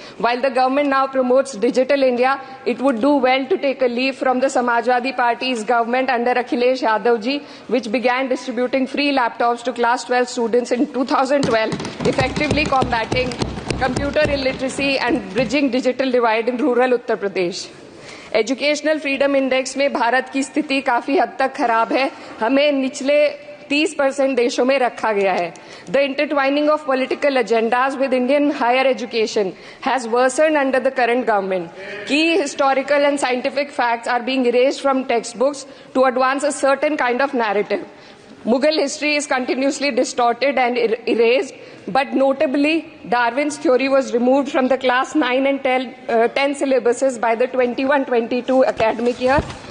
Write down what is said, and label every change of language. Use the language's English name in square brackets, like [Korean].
[English] While the government now promotes Digital India, it would do well to take a leaf from the Samajwadi Party's government under Akhilesh Yadav ji, which began distributing free laptops to class 12 students in 2012, effectively combating computer illiteracy and bridging digital divide in rural Uttar Pradesh. [Hindi] Educational freedom index में भारत की स्थिति काफी हद तक खराब है, हमें निचले 30% देशों में रखा गया है. [English] The intertwining of political agendas with Indian higher education has worsened under the current government. Key historical and scientific facts are being erased from textbooks to advance a certain kind of narrative. Mughal history is continuously distorted and erased, but notably, Darwin's theory was removed from the class 9 and 10 syllabuses by the 21-22 academic year.